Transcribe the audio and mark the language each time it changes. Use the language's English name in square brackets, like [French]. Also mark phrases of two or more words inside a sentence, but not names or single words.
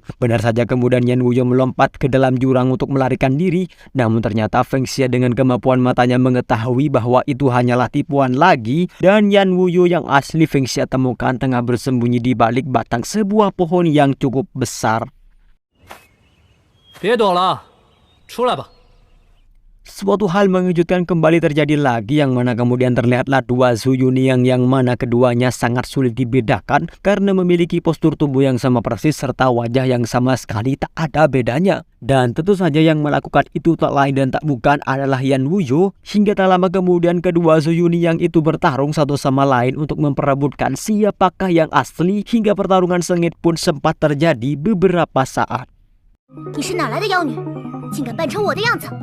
[Indonesian] Benar saja kemudian Yan Wuyo melompat ke dalam jurang untuk melarikan diri, namun ternyata Feng Xia dengan kemampuan matanya mengetahui bahwa itu hanyalah tipuan lagi, dan Yan Wuyo yang asli Feng Xia temukan tengah bersembunyi di balik batang sebuah pohon yang cukup besar. [Chinese] 别躲了，出来吧。 [Indonesian] Suatu hal mengejutkan kembali terjadi lagi, yang mana kemudian terlihatlah dua Zhu Yuniyang yang mana keduanya sangat sulit dibedakan karena memiliki postur tubuh yang sama persis serta wajah yang sama sekali tak ada bedanya. Dan tentu saja yang melakukan itu tak lain dan tak bukan adalah Yan Wuyo. Hingga tak lama kemudian kedua Zhu Yuniyang itu bertarung satu sama lain untuk memperebutkan siapakah yang asli, hingga pertarungan sengit pun sempat terjadi beberapa saat. [Chinese] 你是哪来的妖女，竟敢扮成我的样子？